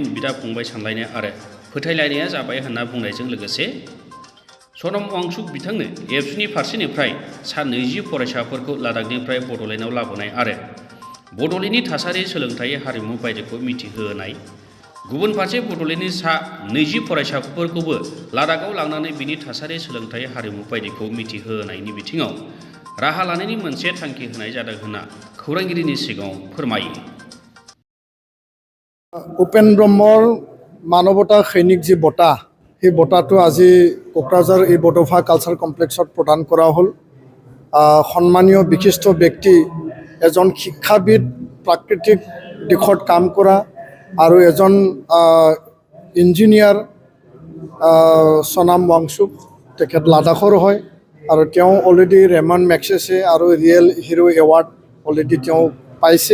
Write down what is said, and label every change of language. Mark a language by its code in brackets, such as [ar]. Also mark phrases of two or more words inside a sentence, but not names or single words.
[brx] बिदा फंबाय सानलायनाय आरो फोथायलायनाया जाबाय होनना बुंनायजों लोगोसे सनम वांचुक बिथांनो एबसुनि फारसेनिफ्राय सा 20 फरायसाफोरखौ लादाखनिफ्राय बड'लेण्डआव लाबोनाय आरो बड'लेण्डनि थासारि, सोलोंथाइ, हारिमु बायदिखौ मिथिहोनाय, गुबुन फारसे बड'लेण्डनि सा 20 फरायसाफोरखौबो लादाखआव लांनानै बिनि थासारि, सोलोंथाइ, हारिमु बायदिखौ मिथिहोनायनि बिथिङाव राहा लानायनि मोनसे थांखि होनाय जादों होनना खौरांगिरिनि सिगाङाव फोरमायो। [as] উপেন্দ্ৰ ব্ৰহ্মৰ মানৱতা চৈনিক জী बঁটা সেই বঁটাটো আজি কোকৰাঝাৰ এই বড'ফা কালচাৰ কমপ্লেক্সত প্ৰদান কৰা হ'ল। সন্মানীয় বিশিষ্ট ব্যক্তি এজন শিক্ষাবিদ, প্ৰাকৃতিক দিশত কাম কৰা আৰু এজন ইঞ্জিনিয়াৰ সনাম वांचुक, তেখেত লাডাখৰ হয় আৰু তেওঁ অলৰেডি ৰেমন মেগছেছে আৰু ৰিয়েল হিৰো এৱাৰ্ড অলৰেডি তেওঁ পাইছে।